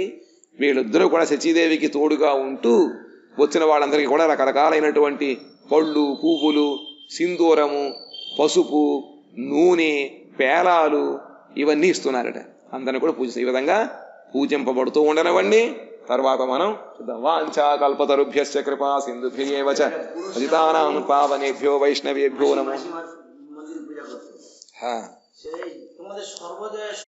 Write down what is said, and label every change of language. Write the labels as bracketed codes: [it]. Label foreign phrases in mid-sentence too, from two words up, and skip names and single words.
[te] వీళ్ళిద్దరూ కూడా శచీదేవికి తోడుగా ఉంటూ వచ్చిన వాళ్ళందరికీ కూడా రకరకాలైనటువంటి పళ్ళు, పువ్వులు, సింధూరము, పసుపు, నూనె, పేలాలు ఇవన్నీ ఇస్తున్నారట. అందరిని కూడా పూజిస్తారు. ఈ విధంగా పూజింపబడుతూ ఉండనివ్వండి. తర్వాత మనం చూద్దాం. [sa] వాంఛా కల్పతరుభ్యశ్చ కృపా సింధుభ్యేవ చ పతితానాం పావనేభ్యో వైష్ణవేభ్యో నమో। হ্যাঁ,